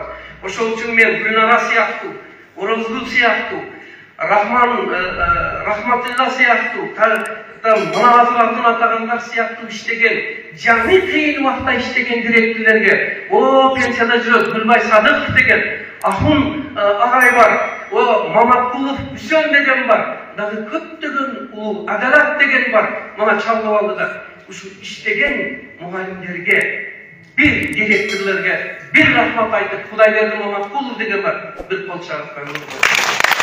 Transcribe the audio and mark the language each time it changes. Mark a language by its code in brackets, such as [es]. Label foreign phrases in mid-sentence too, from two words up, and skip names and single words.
[ky] Ошол үчүн мен Гүлнара сыяктуу, Орозгүл сыяктуу, Рахматулла сыяктуу, мына азыр атын атагандар сыяктуу иштеген, жаңы кыйын убакта иштеген директорлорго, пенсияда жүрөт Гүлбай Садыков деген, Ахун агай бар, Маматкулов Үсөн деген бар, дагы көптөгөн улуу Адалат деген бар, мына Чалдыбалдыда. Ушу иштеген мугалимдерге, bir директорлорго, bir рахмат айтып, Кудайберди Маматкулов деген бар, bir кол чабып коюңуз.